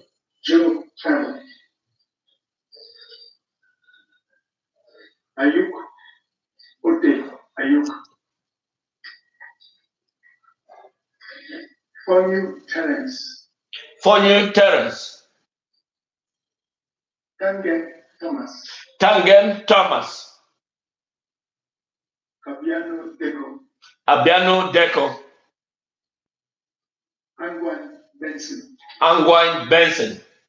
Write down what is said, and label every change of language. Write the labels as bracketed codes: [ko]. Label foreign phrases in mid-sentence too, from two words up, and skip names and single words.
[en] Joe family. Ayuk, Ote, Ayuk. For you, Terence. For you, Terence. Tangen Thomas. Tangen Thomas. Fabiano Deco. Abiano Deco. Angwan Benson. Angwine Benson.